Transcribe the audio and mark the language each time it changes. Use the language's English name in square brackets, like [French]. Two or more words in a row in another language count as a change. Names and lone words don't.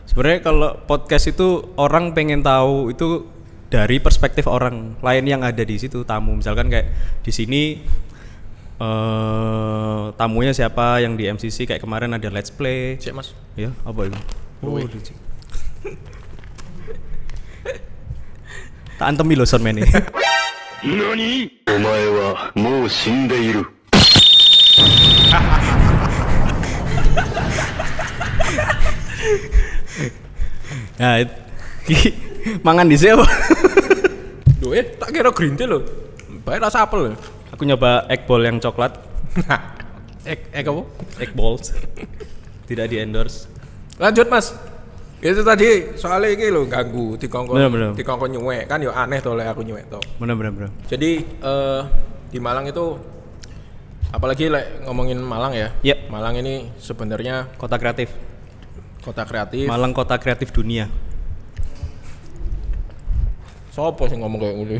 [Indonesian] Sebenarnya kalau podcast itu orang pengen tahu itu dari perspektif orang lain yang ada di situ, tamu. Misalkan kayak di sini tamunya siapa yang di MCC, kayak kemarin ada Let's Play. Cek Mas. Ya, apa itu? Woi. [Javanese] Tak antemi lo soundman ini. [Japanese] 何お前はもう死んでいる。 [Indonesian] Nah, mangan di sini apa? [Javanese] Duh, tak kira [English] green tea [Javanese] loh. [Indonesian] Baik rasa apel. Aku nyoba [English] egg ball [Indonesian] yang coklat. Apa? [English] Egg balls. [Indonesian] Tidak di endorse. Lanjut Mas. Itu tadi soalnya ini loh ganggu Bener. [Javanese] dikongkon nyuwek kan ya aneh tuh aku nyuwek tuh. [Indonesian] Bener. Jadi di Malang itu apalagi ngomongin Malang ya. Yep. Malang ini sebenarnya Kota kreatif. kota kreatif. Malang kota kreatif dunia. [Javanese] Sopo sih ngomong kayak gini?